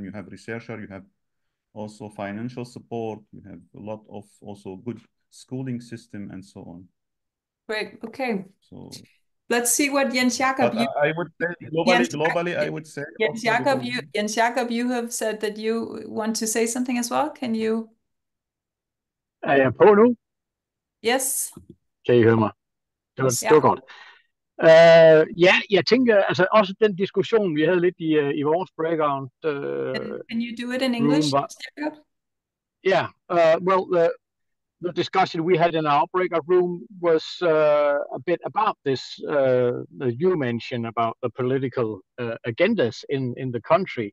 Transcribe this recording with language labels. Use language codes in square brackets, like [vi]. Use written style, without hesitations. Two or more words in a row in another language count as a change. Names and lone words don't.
[en] You have researcher, you have also financial support. You have a lot of also good schooling system and so on. Great. Okay. So, Let's see what Jens Jakob, but I would say globally, I would say Jens also Jakob, because Jens Jakob, you have said that you want to say something as well. Can you? [da] Er jeg på nu? [en] Yes. [da] Kan I høre mig? Det var godt. Ja, jeg tænker, altså også den diskussion, vi havde lidt i vores breakout [en] Can you do it in English, [da] room, [en] Jakob? yeah, well, the discussion we had in our breakout room was a bit about this, you mentioned about the political agendas in the country.